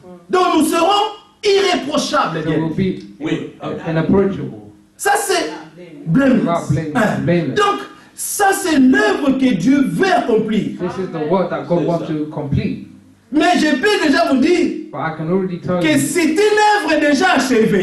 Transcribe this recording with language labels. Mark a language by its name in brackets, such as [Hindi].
[French] Donc nous serons irréprochables. [English] So we'll be [French] Oui. [English] unapproachable. [French] Ça c'est [English] Without blameless. blame, blameless. [French] Donc ça c'est l'œuvre que Dieu veut accomplir. [English] This is the work that God wants to complete. [French] Mais je peux déjà vous dire [English] But I can already tell [French] que [English] you [French] c'est une œuvre déjà achevée.